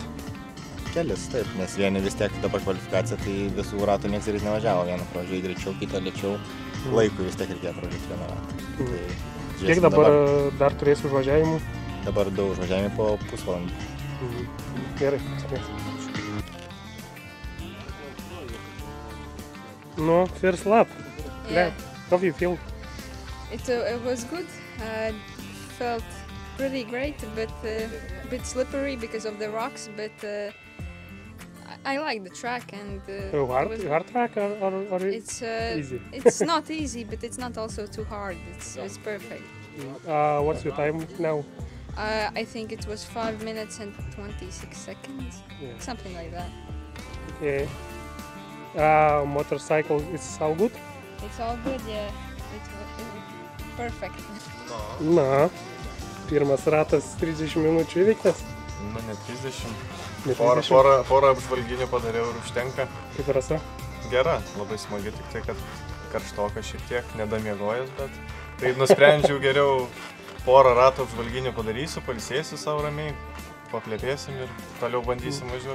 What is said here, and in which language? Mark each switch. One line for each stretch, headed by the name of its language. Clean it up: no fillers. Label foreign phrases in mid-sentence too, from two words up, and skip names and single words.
Lithuanian: Kelis, taip, nes vieni vis tiek dabar kvalifikacija, tai visų ratų nieks ir nevažiavo. Vieną pražiūrėjai greičiau, kitą lėčiau. Laikui vis tiek reikėjo pražiūrėti vieną ratą. Kiek dabar dar turėsi užvažiavimų? Dabar 2 užvažiavimai po pusvalandį. Gerai, sėkmės.
English: No, first lap. Yeah. How do you feel? It was good. Felt pretty great, but a bit slippery because of the rocks. But I like the track and. Hard track or it's easy? It's not easy, but it's not also too hard. It's perfect. What's your time now? I think it was 5 minutes and 26 seconds, something like that. Okay. Motorcycle, it's all good? It's all good, yeah. It's perfect.
Lithuanian: Na, pirmas ratas 30 minučių įveiktas? Nu, ne 30. Porą apžvalginių padariau ir užtenka. Kaip rasa? Gera, labai smagi, tik tai, kad karštoka šiek tiek, nedamiegojęs, bet tai nusprendžiau geriau porą ratų apžvalginių padarysiu, pailsėsiu savo ramiai, paplėpėsim ir toliau bandysim važiuoti.